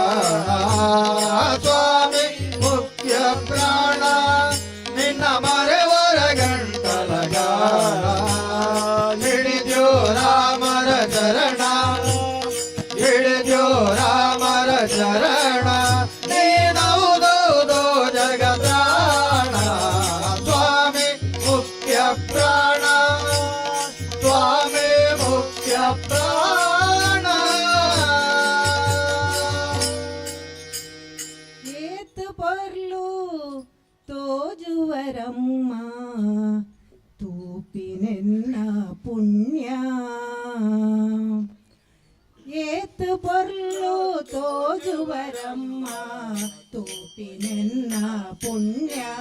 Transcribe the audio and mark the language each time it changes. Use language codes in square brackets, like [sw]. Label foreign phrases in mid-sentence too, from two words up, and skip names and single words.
[kn] ಸ್ವಾಮಿ ಮುಖ್ಯ ಪ್ರಾಣ ನಿನ್ನ ಮರೆವರ ಗಂಟಲಗ ಹಿಡಿದ್ಯೋ ರಾಮರ ಚರಣ ಹಿಡಿದ್ಯೋ ರಾಮರ ಚರಣ ನೀನೌದೌದೋ ಜಗತ್ರಾಣ ಸ್ವಾಮಿ ಮುಖ್ಯ ಪ್ರಾಣ ಸ್ವಾಮಿ ಮುಖ್ಯ ಪ್ರಾಣ [tcy] ಏತು ಪರ್ಲು ತೋಜುವರಮ್ಮ ತೂಪಿನೆನ್ನ ಪುಣ್ಯ ಏತು ಪರ್ಲು ತೋಜುವರಮ್ಮ ತೂಪಿನೆನ್ನ ಪುಣ್ಯ